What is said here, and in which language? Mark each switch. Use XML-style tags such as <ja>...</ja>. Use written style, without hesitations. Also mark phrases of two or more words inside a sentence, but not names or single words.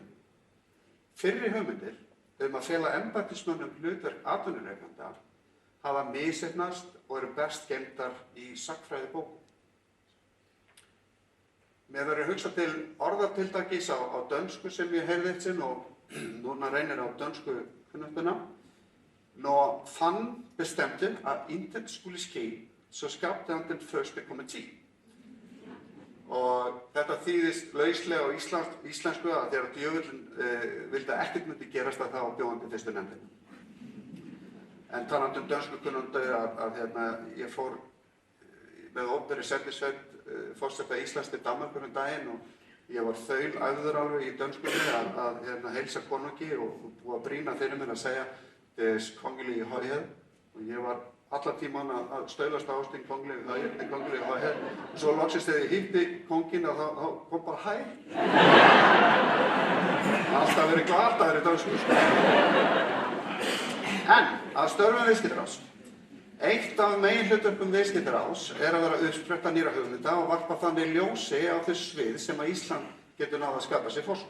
<is>Fyrri hugmyndir að fela embættismönnum hlutverk atvinnurekanda hafa misheppnast og eru best geymdar í sagnfræðibókum. Mér verður hugsað til orðatiltækis á dönsku sem ég heyrði eitt sinn og núna reynir á dönsku kunnuttuna.</is> <da>Når han bestemte at intet skulle ske, så skapte han den første komité.</da> <is>Og þetta þýðist lauslega á íslensku að þegar djöfullinn vildi að ekkert myndi gerast að það var bjóðandi fyrstu nefndina. En talandi dönsku kunnundu að ég fór með opinberri sendisveit forseta Íslands til Danmerkur daginn og ég var þaulæfður alveg í dönskunni að heilsa konungi og búið að brýna fyrir mér að segja</is> <da>Des kongelige højhed.</da> <is>Og ég var allar tíman að staulast á</is> <da>Din kongelige højhed.</da> <is>Og svo loksist þegar ég hitti konginn að þá kom bara hæ. Alltaf verið glataður í dönsku. En að störfum Viðskiptaráðs. Eitt af meginhlutverkum Viðskiptaráðs er að vera uppspretta nýrra hugmynda og varpa þannig ljósi á þau svið sem að Ísland getur náð að skapa sér forskot.</is>